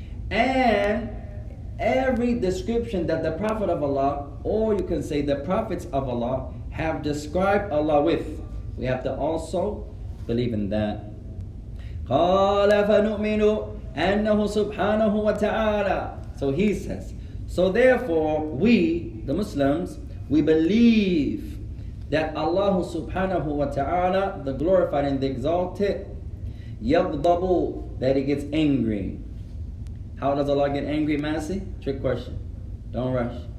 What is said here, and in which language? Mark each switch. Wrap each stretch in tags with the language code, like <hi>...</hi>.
<en>And every description that the Prophet of Allah, or you can say the prophets of Allah, have described Allah with, we have to also believe in that.</en> <ar>قال فنؤمن أنه سبحانه وتعالى.</ar> <en>So he says, so therefore we, the Muslims, we believe that Allah subhanahu wa ta'ala, the glorified and the exalted, يغضب, that He gets angry. How does Allah get angry, Massey? Trick question. Don't rush.</en>